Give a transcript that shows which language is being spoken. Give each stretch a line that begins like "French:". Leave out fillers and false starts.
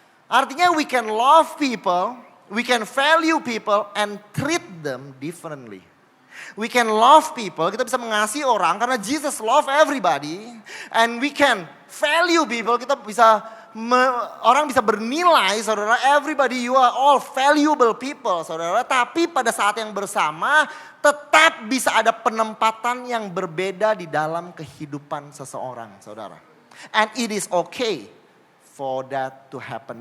English: Artinya we can love people, we can value people and treat them differently. We can love people,
Indonesian: kita bisa mengasihi orang karena
English: Jesus love everybody. And we can value people,
Indonesian: kita bisa, orang bisa bernilai,
English: saudara. Everybody, you are all valuable people, saudara.
Indonesian: Tapi pada saat yang bersama, tetap bisa ada penempatan yang berbeda di dalam kehidupan seseorang, saudara.
English: And it is okay for that to happen.